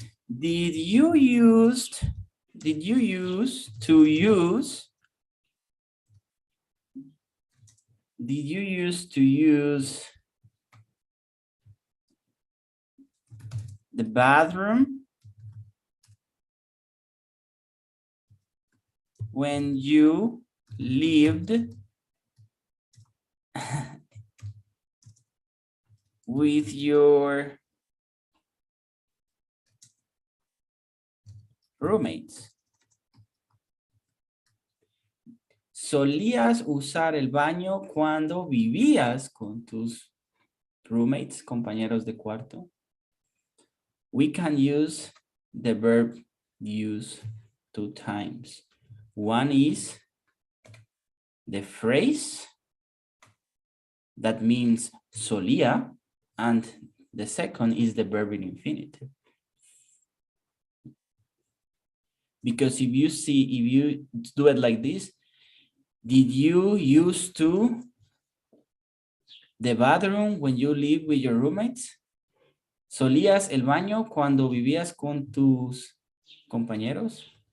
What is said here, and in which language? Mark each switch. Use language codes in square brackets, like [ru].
[en] Did you use the bathroom when you lived with your roommates? [es] ¿Solías usar el baño cuando vivías con tus roommates, compañeros de cuarto? [en] We can use the verb use 2 times. One is the phrase that means solía, and the second is the verb in infinitive. Because if you do it like this, did you used to the bathroom when you live with your roommates? [es] ¿Solías el baño cuando vivías con tus compañeros?